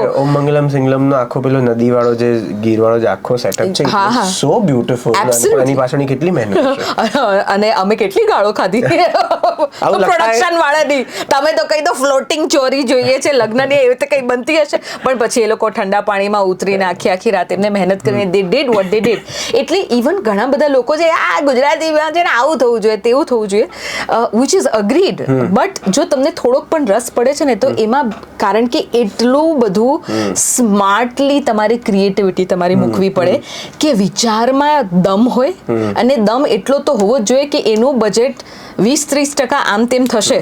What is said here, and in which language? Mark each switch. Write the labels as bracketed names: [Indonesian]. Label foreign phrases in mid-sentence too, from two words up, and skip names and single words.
[Gujarati] ઓમ મંગલમ સિંગલમ નો આખો પેલો નદી વાળો જે ગીર વાળો જે આખો સેટઅપ છે, [English] so beautiful. [Gujarati] એની પાછળની કેટલી મહેનત છે, અને અમે કેટલી ગાળો ખાધી પ્રોડક્શન વાળાની. તમે તો કઈ ફ્લોટિંગ ચોરી જોઈએ છે લગ્નની, એવી રીતે કઈ બનતી હશે, પણ પછી એ લોકો ઠંડા પાણીમાં ઉતરીને આખી રાત એમને મહેનત કરીને [English] they did what they did. [Gujarati] એટલે ઇવન ઘણા બધા લોકો છે આ ગુજરાતીમાં છે ને આવું થવું જોઈએ તેવું થવું જોઈએ, [English] which is agreed. [Gujarati] બટ જો તમને થોડોક પણ રસ પડે છે ને તો એમાં, કારણ કે એટલું બધું સ્માર્ટલી તમારી ક્રિએટિવિટી તમારી મૂકવી પડે કે વિચારમાં દમ હોય, અને દમ એટલો તો હોવો જ જોઈએ કે એનું બજેટ 20-30% આમ તેમ થશે.